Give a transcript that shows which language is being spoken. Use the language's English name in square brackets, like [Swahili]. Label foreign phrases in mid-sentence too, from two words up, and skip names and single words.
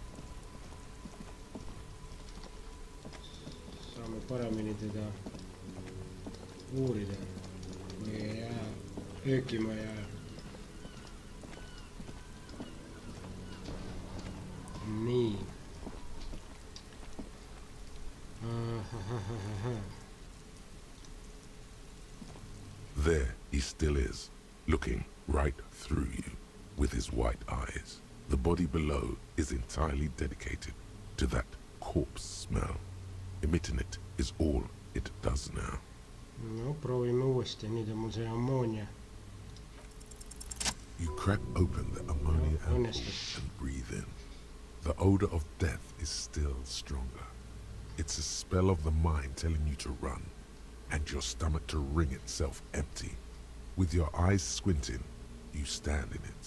[Estonian] saame paremini teda uurida , kui ei jää öökima ja . nii . [English] There he still is, looking right through you with his white eyes. The body below is entirely dedicated to that corpse smell. Emitting it is all it does now. [Estonian] no proovime uuesti , nüüd on mul see ammoonia . [English] You crack open the ammonia [Estonian] No, [English] ampoule [Estonian] õnnestus. [English] and breathe in. The odor of death is still stronger. It's a spell of the mind telling you to run, and your stomach to wring itself empty. With your eyes squinting, you stand in it.